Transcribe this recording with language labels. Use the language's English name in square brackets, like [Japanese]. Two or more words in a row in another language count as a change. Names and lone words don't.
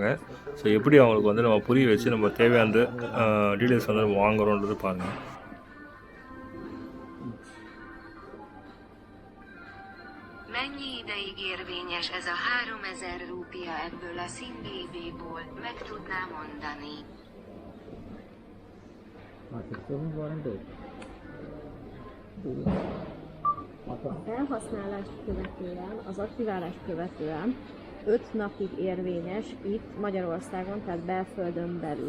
[Tamil] ஸோ எப்படி அவங்களுக்கு வந்து நம்ம புரிய வச்சு நம்ம தேவையான டீட்டெயில்ஸ் வந்து நம்ம வாங்குறோன்றது பாருங்கள். [Hungarian] Mennyi ideig érvényes ez a 3000 rúpia ebből a SIM-BB-ból, meg tudná mondani? A felhasználást követően, az aktiválást követően 5 napig érvényes itt Magyarországon, tehát belföldön belül.